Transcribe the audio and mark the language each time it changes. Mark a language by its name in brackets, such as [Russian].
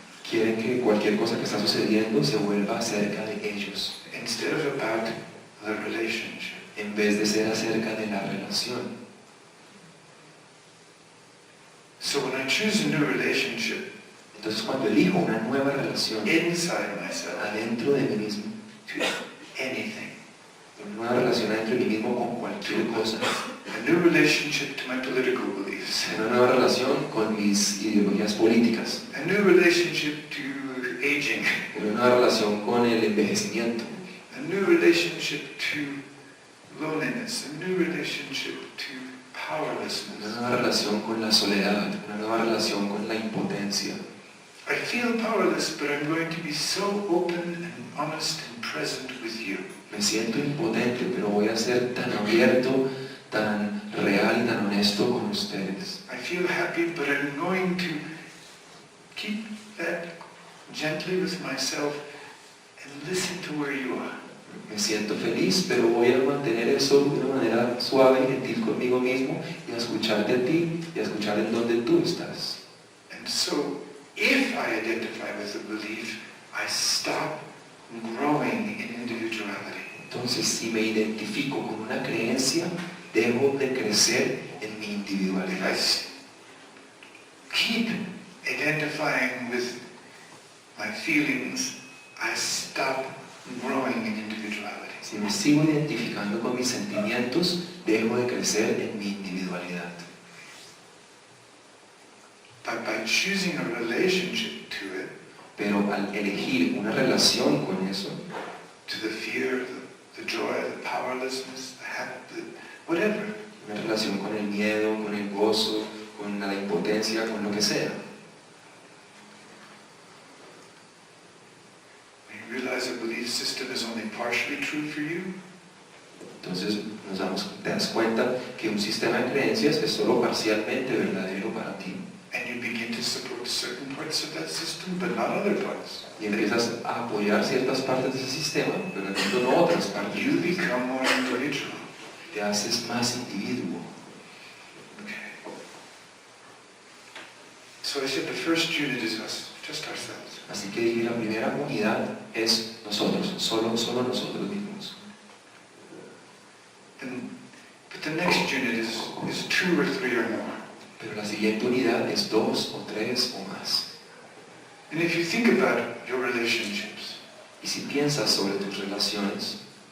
[Spanish] Quieren que cualquier cosa que está sucediendo se vuelva acerca de ellos, [English] instead of about the relationship. [Spanish] en vez de ser acerca de la relación. [English] So when I choose a new relationship [Spanish] Entonces cuando elijo una nueva relación [English] inside myself [Spanish] adentro de mí mismo, [English] to anything, [Spanish] una nueva relación adentro de mí mismo con cualquier cosa, [English] a new relationship to my political beliefs, [Spanish] una nueva relación con mis ideologías políticas, [English] a new relationship to aging, [Spanish] una nueva relación con el envejecimiento, [English] a new relationship to loneliness, a new relationship to [Spanish] una [English] powerlessness. [Spanish] nueva relación con la soledad, una nueva relación con la impotencia. [English] I feel powerless, but I'm going to be so open and honest and present with you. [Spanish] Me siento impotente, pero voy a ser tan abierto, tan real y tan honesto con ustedes. [English] I feel happy, but I'm going to keep that gently with myself and listen to where you are. [Spanish] Me siento feliz, pero voy a mantener eso de una manera suave y gentil conmigo mismo y a escucharte a ti y a escuchar en donde tú estás. [English] And so, if I identify with a belief, I stop growing in individuality. [Spanish] Entonces, si me identifico con una creencia, dejo de crecer en mi [English] If I [Spanish] individualidad. [English] keep identifying with my feelings, I stop growing in individuality. [Spanish] Si me sigo identificando con mis sentimientos, dejo de crecer en mi individualidad. [English] But by choosing a relationship to it, [Spanish] Pero al elegir una relación con eso, [English] to the fear, the joy, the powerlessness, whatever, [Spanish] una relación con el miedo, con el gozo, con la impotencia, con lo que sea, [English] you realize a belief system is only partially true for you, [Spanish] entonces te das cuenta que un sistema de creencias es solo parcialmente verdadero para ti. [English] and you begin to support certain parts of that system, but not other parts. [Spanish] Y empiezas a apoyar ciertas partes de ese sistema, pero no otras partes. [English] You become more individual. [Spanish] Te haces más individuo. [English] Okay. So I said the first unit is us, just ourselves. [Spanish] Así que dije, la primera unidad es nosotros, solo nosotros mismos. [English] But the next unit is 2 or 3 or more. [Spanish] Pero la siguiente unidad es 2 o 3 o más. [English] And if you think about your relationships, [Spanish] Y si piensas sobre tus relaciones,